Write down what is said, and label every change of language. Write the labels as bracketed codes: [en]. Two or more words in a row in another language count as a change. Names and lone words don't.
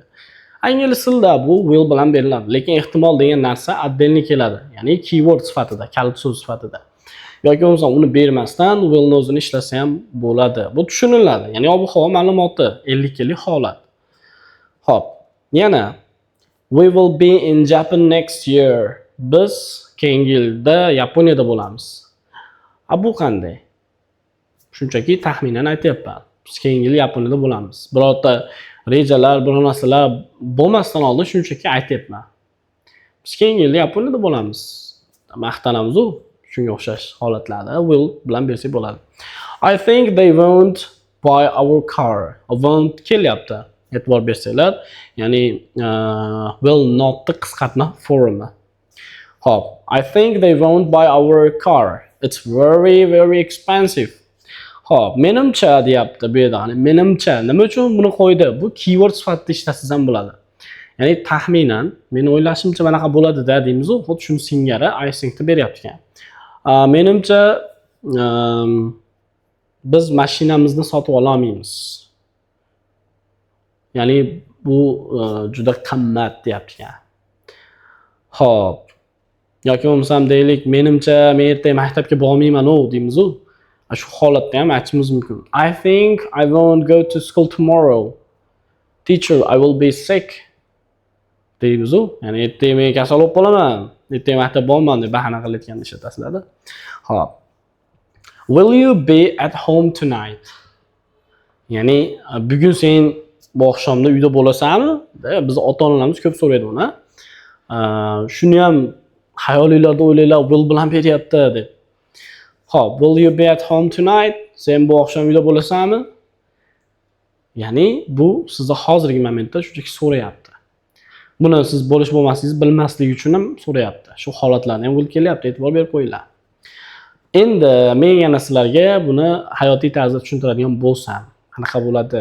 [uz] Ingliz tilida bu will bilan beriladi, lekin ehtimol degan narsa отдельно keladi, ya'ni keyword sifatida, kalit so'z sifatida. Yoki bo'lmasa uni bermasdan willni o'zini ishlasa ham bo'ladi. Bu tushuniladi. Ya'ni ob-havo ma'lumoti 50-50 holat. Xo'p, yana [en] we will be in Japan next year. [uz] Biz keyingi yilda Yaponiyada bo'lamiz. Bu qanday? Shunchaki taxminan aytyapman. Biz keyingi yil Yaponiyada bo'lamiz. Birorta rejalar, biror narsalar bo'lmasdan oldin shunchaki aytyapman. Biz keyingi yil Yaponiyada bo'lamiz. Maqtanamiz-ku. Shunga o'xshash holatlarda will bilan bersak bo'ladi. [en] I think they won't buy our car. [uz] Won't kelyapti. E'tibor bersanglar, ya'ni [en] will notni [uz] qisqartma formi. Hop, [en] I think they won't buy our car. It's very expensive. [uz] Hop, menimcha deyapti bu yerda. Menimcha nima uchun buni qo'ydi? Bu keyword sifatida ishlasiz ham bo'ladi. Ya'ni taxminan men o'ylashimcha bunaqa bo'ladi-da deymiz-ku, xuddi shuni singari [en] I think-ni [uz] beryapti ekan. Menimcha biz mashinamizni sotib olamiz. Ya'ni bu juda qimmat deyapti ekan. Xo'p. Yoki bo'lmasam deylik, menimcha men ertaga maktabga bormayman-ku deymiz-ku. Shu holatda ham aytishimiz mumkin. [en] I think I won't go to school tomorrow. Teacher, I will be sick. [uz] Deymiz-ku. Ya'ni ertaga men kasal bo'lib qolaman. Ertaga maktabga bormayman deb bahona qilayotganini ishlatasizlar-da. Xo'p. [en] Will you be at home tonight? [uz] Ya'ni bugun sen bu oqshomda uyda bo'lasanmi? Biz ota-onalarimiz ko'p so'raydi buni. Shuni ham xayolinglarda o'ylanglar, will bilan beryapti deb. Xo'p, [en] will you be at home tonight? [uz] Sen bu oqshom uyda bo'lasanmi? Ya'ni bu sizni hozirgi momentda shunchaki so'rayapti. Buni siz bo'lish bo'lmasligingiz bilmasligi uchun ham so'rayapti. Shu holatlarni ham will kelyapti, e'tibor berib qo'yinglar. Endi men yana sizlarga buni hayotiy tarzda tushuntiradigan bo'lsam, qanaqa bo'ladi?